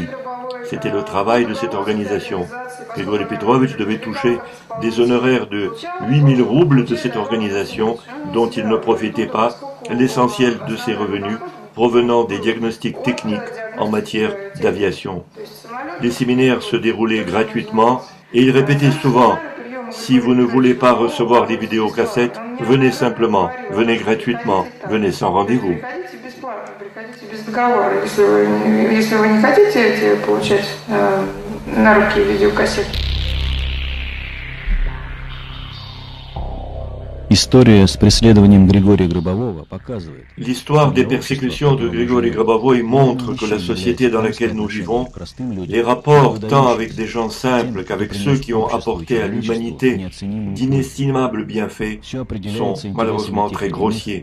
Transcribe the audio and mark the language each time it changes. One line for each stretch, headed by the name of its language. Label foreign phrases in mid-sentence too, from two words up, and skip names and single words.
French: C'était le travail de cette organisation. Grigori Petrovitch devait toucher des honoraires de 8000 roubles de cette organisation dont il ne profitait pas, l'essentiel de ses revenus provenant des diagnostics techniques en matière d'aviation. Les séminaires se déroulaient gratuitement et il répétait souvent « Si vous ne voulez pas recevoir les vidéocassettes, venez simplement, venez gratuitement, venez sans rendez-vous. »
Russian: Если вы не хотите получать на руки видеокассеты.
French: L'histoire des persécutions de Grigori Grabovoi montre que la société dans laquelle nous vivons, les rapports tant avec des gens simples qu'avec ceux qui ont apporté à l'humanité d'inestimables bienfaits, sont malheureusement très grossiers.